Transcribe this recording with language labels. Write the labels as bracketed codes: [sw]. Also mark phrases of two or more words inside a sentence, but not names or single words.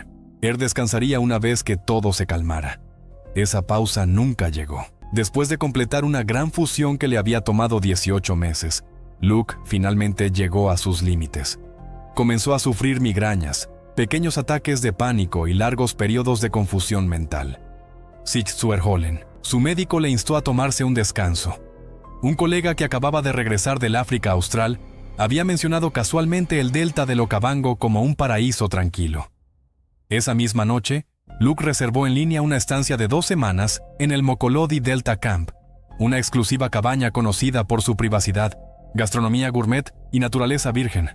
[es] Él descansaría una vez que todo se calmara. Esa pausa nunca llegó. Después de completar una gran fusión que le había tomado 18 meses, Luc finalmente llegó a sus límites. Comenzó a sufrir migrañas, pequeños ataques de pánico y largos periodos de confusión mental. [de] Sich-zu-erholen, [es] su médico le instó a tomarse un descanso. Un colega que acababa de regresar del África Austral había mencionado casualmente el delta del Okavango como un paraíso tranquilo. Esa misma noche, Luc reservó en línea una estancia de 2 semanas en el Mokolodi Delta Camp, una exclusiva cabaña conocida por su privacidad, gastronomía gourmet y naturaleza virgen.